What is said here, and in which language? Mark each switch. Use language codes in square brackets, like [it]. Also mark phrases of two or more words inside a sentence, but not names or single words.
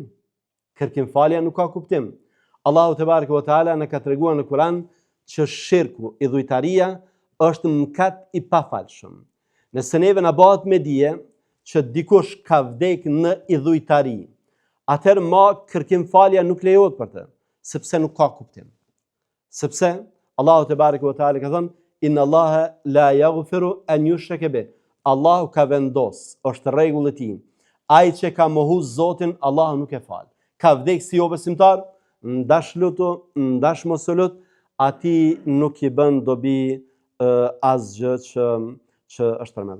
[sq] Kërkim falja nuk ka kuptim. Allahu [ar] تبارك وتعالى [sq] na ka treguar në Kur'an që shirku, idhujtaria, është mëkat i pafalshëm. Nëse neve na bëhet me dije që dikush ka vdek në idhujtari, atëherë ma kërkim falja nuk lejohet për të, sepse nuk ka kuptim. Sepse Allahu [ar] تبارك وتعالى [sq] ka thënë [ar] إن الله لا يغفر أن يشرك به. [sq] Allahu ka vendos, është rregull e tij. Ai që ka mohu Zotin, Allahu nuk e fal. Ka vdek si jo besimtar, ndash lutu, ndash mos lut, ati nuk i bën dobi asgjë që është përmendur.